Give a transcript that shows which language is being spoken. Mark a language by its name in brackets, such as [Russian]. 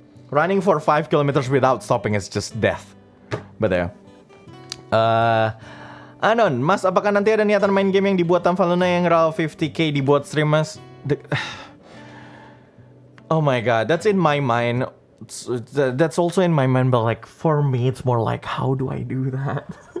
[English] Running for 5 kilometers without stopping is just death. But yeah. [Indonesian] Anon, Mas, apakah nanti ada niatan main game yang dibuat Avanluna yang RAW 50k dibuat stream, Mas? [English] Oh my god, that's in my mind. That's also in my mind, but like for me, it's more like, how do I do that?